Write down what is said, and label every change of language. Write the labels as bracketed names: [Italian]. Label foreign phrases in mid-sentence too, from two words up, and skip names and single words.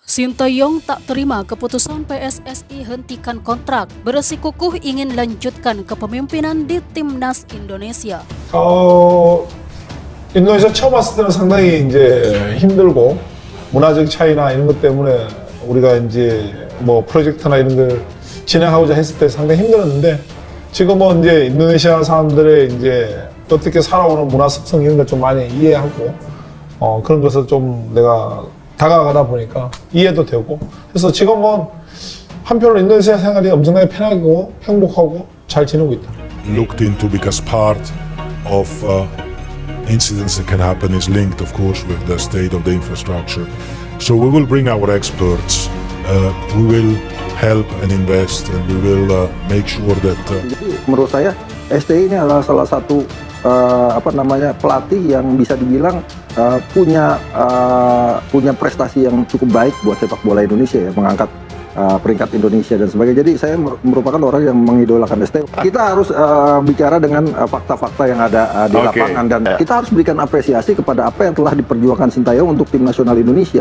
[Indonesian] Sintayong tak terima keputusan PSSI hentikan kontrak, bersikukuh ingin lanjutkan kepemimpinan di timnas Indonesia. [Korean] 인도네시아 처음 왔을 때는 상당히 이제 힘들고 문화적 차이나 이런 것 때문에 우리가 이제 뭐 프로젝트나 이런 걸 진행하고자 했을 때 상당히 힘들었는데 지금은 이제 인도네시아 사람들의 이제 어떻게 살아오는 문화 습성 이런 걸 좀 많이 이해하고 그런 것을 좀 내가 다가가다 보니까 이해도 되고 그래서 지금은 한편으로 인도네시아 생활이 엄청나게 편하고 행복하고 잘 지내고 있다. [English] Looked into because part of incidents that can happen is linked, of course, with the state of the infrastructure. So we will bring our experts. We will help and invest, and we will make sure that. [Indonesian] Jadi menurut saya STI ini adalah salah satu pelatih yang bisa dibilang punya prestasi yang cukup baik buat sepak bola Indonesia ya, mengangkat peringkat Indonesia dan sebagainya. Jadi saya merupakan orang yang mengidolakan STI. Kita harus bicara dengan fakta-fakta yang ada di lapangan dan kita harus berikan apresiasi kepada apa yang telah diperjuangkan Sintayong untuk tim nasional Indonesia.